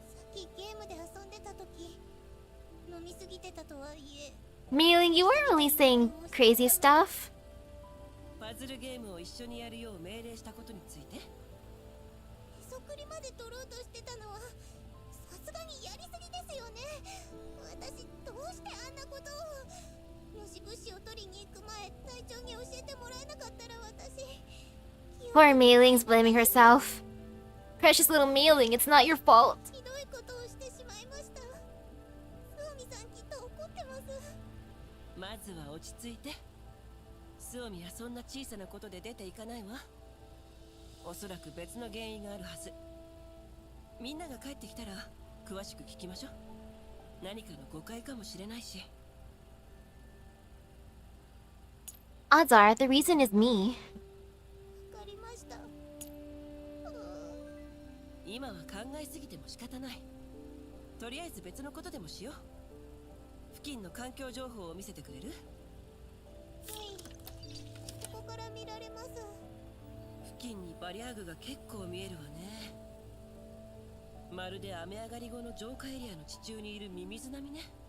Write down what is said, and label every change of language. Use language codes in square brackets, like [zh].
[ja] っきゲームで遊んでた時、飲みすぎてたとはいえ。 [en] Meiling, you weren't really saying crazy stuff. [ja] パズルゲームを一緒にやるよう命令したことについて。へそくりまで取ろうとしてたのはさすがにやりすぎですよね。私どうしてあんなことを。し物資を取りに行く前隊長に教えてもらえなかったら私 [en] Poor Meiling's blaming herself. Precious little Meiling, it's not your fault. [ja] ひどいことをしてしまいました。スオミさんきっと怒ってます。まずは落ち着いて。スオミはそんな小さなことで出ていかないわ。おそらく別の原因があるはず。みんなが帰ってきたら詳しく聞きましょう。何かの誤解かもしれないし。 [en] Odds are, the reason is me. [ja] わかりました。今は考えすぎても仕方ない。とりあえず別のことでもしよう。付近の環境情報を見せてくれる？はい、ここから見られます。付近にバリアーグが結構見えるわね。まるで雨上がり後の浄化エリアの地中にいるミミズ並みね。